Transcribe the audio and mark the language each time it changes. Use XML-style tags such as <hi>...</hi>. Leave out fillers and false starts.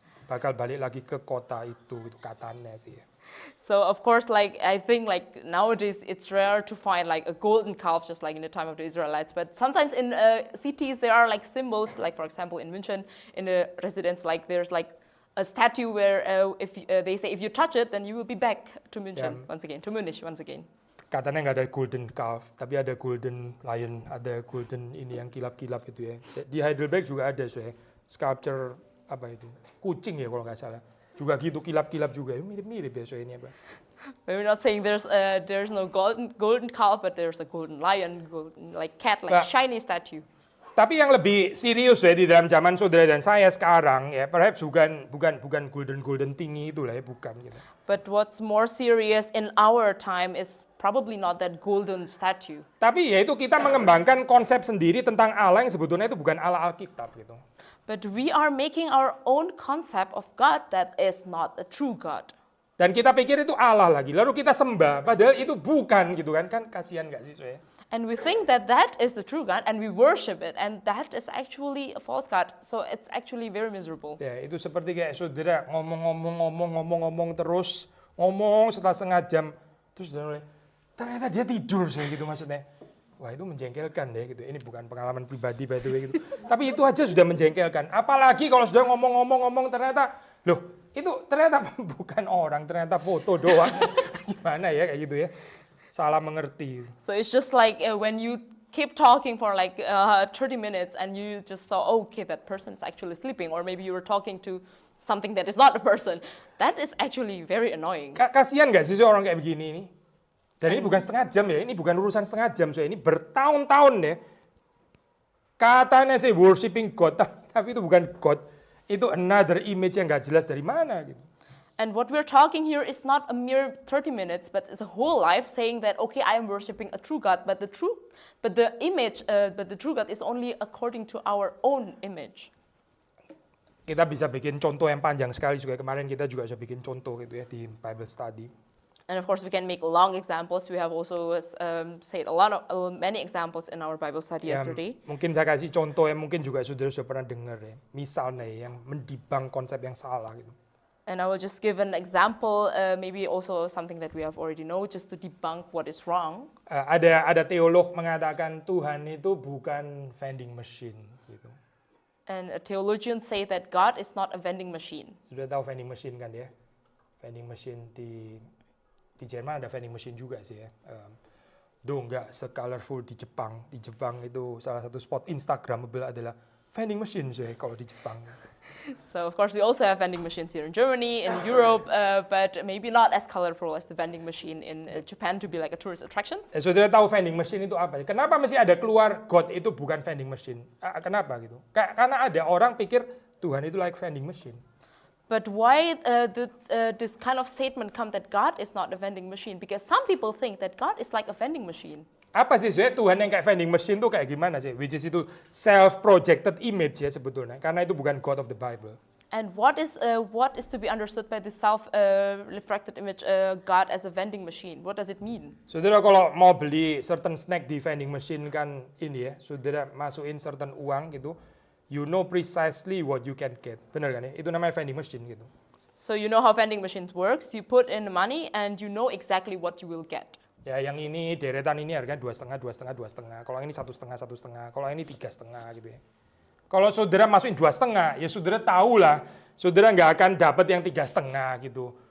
<id>Bakal balik lagi ke kota itu katanya sih ya.</id> <en>So of course, like I think like nowadays it's rare to find like a golden calf just like in the time of the Israelites. But sometimes in cities there are like symbols, like for example in München, in a residence, like there's like a statue where they say if you touch it, then you will be back to München once again, to Munich once again.</en> <id>Katanya nggak ada golden calf, tapi ada golden lion, ada golden ini yang kilap-kilap itu ya. Di Heidelberg juga ada so ya, sculpture apa itu, kucing ya kalau nggak salah. Juga gitu kilap-kilap juga, mirip-mirip ya so ini apa.</id> <en>We're not saying there's no golden calf, but there's a golden lion, golden like cat, like shiny statue.</en> <id>Tapi yang lebih serius ya di dalam zaman saudara dan saya sekarang ya, perhaps bukan golden tinggi itu lah ya, bukan gitu.</id> <en>But what's more serious in our time is probably not that golden statue.</en> <id>Tapi ya itu kita mengembangkan konsep sendiri tentang Allah yang sebetulnya itu bukan Allah Alkitab gitu.</id> <en>But we are making our own concept of God that is not a true God.</en> <id>Dan kita pikir itu Allah lagi, lalu kita sembah, padahal itu bukan gitu kan kasihan nggak sih saya?</id> <en>And we think that is the true God, and we worship it, and that is actually a false God. So it's actually very miserable.</en> <id>Ya, itu seperti kayak saudara ngomong terus, ngomong setelah setengah jam, terus ternyata dia tidur saya gitu maksudnya. Wah itu menjengkelkan deh gitu. Ini bukan pengalaman pribadi</id> <en>by the way</en> <id>gitu. Tapi itu aja sudah menjengkelkan. Apalagi kalau sudah ngomong ternyata, loh itu ternyata bukan orang, ternyata foto doang. Gimana ya kayak gitu ya. Salah mengerti.</id> <en>So it's just like when you keep talking for like 30 minutes and you just saw, okay, that person is actually sleeping, or maybe you were talking to something that is not a person. That is actually very annoying.</en> <id>Kasihan nggak sih orang kayak begini ini? Dan ini bukan setengah jam ya, ini bukan urusan setengah jam, so ini bertahun-tahun ya. Katanya sih</id> <en>worshiping God,</en> <id>tapi itu bukan God. Itu</id> <en>another image</en> <id>yang nggak jelas dari mana gitu.</id> <en>And what we're talking here is not a mere 30 minutes, but it's a whole life saying that, okay, I am worshiping a true God, but the true God is only according to our own image.</en> <id>Kita bisa bikin contoh yang panjang sekali juga, kemarin kita juga bisa bikin contoh gitu ya di Bible study.</id> <en>And of course, we can make long examples. We have also said many examples in our Bible study yesterday.</en> <id>Mungkin saya kasih contoh yang mungkin juga saudara sudah pernah dengar ya. Misalnya yang mendibang konsep yang salah gitu.</id> <en>And I will just give an example, maybe also something that we have already know, just to debunk what is wrong.</en> <id>Ada teolog mengatakan Tuhan itu bukan vending machine gitu.</id> <en>And theologians say that God is not a vending machine.</en> <id>Sudah tahu vending machine kan ya? Vending machine di Jerman ada vending machine juga sih ya. Nggak se-colorful di Jepang. Di Jepang itu salah satu spot Instagramable adalah vending machine sih kalau di Jepang.</id> <en>So of course we also have vending machines here in Germany, in Europe, but maybe not as colorful as the vending machine in Japan to be like a tourist attraction.</en> <id>Saudara tahu vending machine itu apa? Kenapa mesti ada keluar God itu bukan vending machine? Kenapa gitu? Karena ada orang pikir Tuhan itu like vending machine.</id> <en>But why this kind of statement come that God is not a vending machine? Because some people think that God is like a vending machine.</en> <id>Apa sih Tuhan yang kayak vending machine tuh kayak gimana sih?</id> <en>Which is</en> <id>itu</id> <en>self-projected image</en> <id>ya sebetulnya. Karena itu bukan</id> <en>God of the Bible. And what is to be understood by the self-reflected image God as a vending machine? What does it mean?</en> <id>Saudara kalau mau beli certain snack di vending machine kan ini ya, saudara masukin certain uang gitu,</id> <en>you know precisely what you can get.</en> <id>Benar kan ya? Itu namanya vending machine gitu.</id> <en>So you know how vending machines works. You put in the money and you know exactly what you will get.</en> <id>Ya yang ini deretan ini harganya 2,5, 2,5, 2,5. Kalau ini 1,5, 1,5. Kalau ini 3,5 gitu ya. Kalau saudara masukin 2,5, ya saudara tahu lah, saudara nggak akan dapat yang 3,5 gitu.</id>